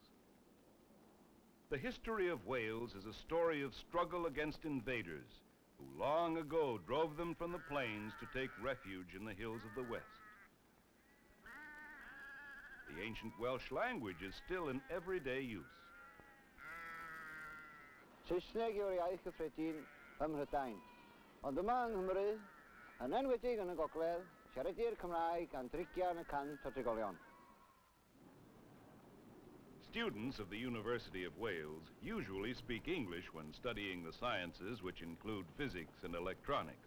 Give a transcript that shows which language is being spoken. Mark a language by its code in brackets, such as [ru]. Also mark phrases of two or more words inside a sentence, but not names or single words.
[en] The history of Wales is a story of struggle against invaders who long ago drove them from the plains to take refuge in the hills of the west. The ancient Welsh language is still in everyday use. [cy] Saesneg yw'r iaith gyffredin ym Mhrydain, ond yma yng Nghymru, yn enwedig yn y Gogledd, siaradir Cymraeg gan 30% o drigolion. [en] Students of the University of Wales usually speak English when studying the sciences, which include physics and electronics.